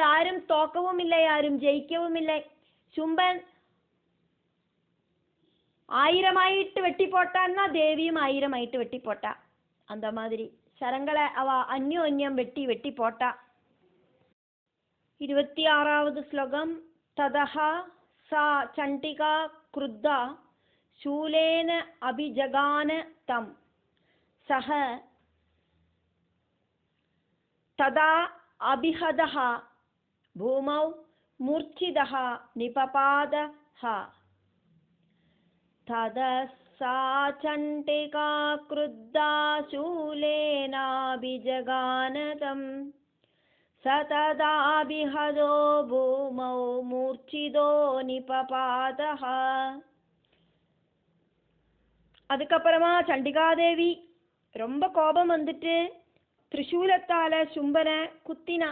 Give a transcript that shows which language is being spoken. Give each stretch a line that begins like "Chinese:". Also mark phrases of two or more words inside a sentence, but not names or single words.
Tamil: யாரும் தோக்கவும் இல்லை, யாரும் ஜெயிக்கவும் இல்லை. சும்பன் 1000 வெட்டி போட்டான்னா தேவியும் 1000 வெட்டி போட்டா. அந்த மாதிரி சரங்களை அவ அந்யோன்யம் வெட்டி போட்டா. 26வது ஸ்லோகம்.
Sanskrit: ततः सा चण्डिका क्रुद्धा शूलेन अभिजगान तं सह तदा अभिहदः भूमौ मूर्छिदः निपपादः. तदा सा चण्डिका क्रुद्धा शूलेनाभिजगान तं सतदाभिहतो भूमौ मूर्छितो निपपात.
Tamil: அதுக்கப்புறமா சண்டிகாதேவி ரொம்ப கோபம் வந்துட்டு திரிசூலத்தால சும்பனை குத்தினா.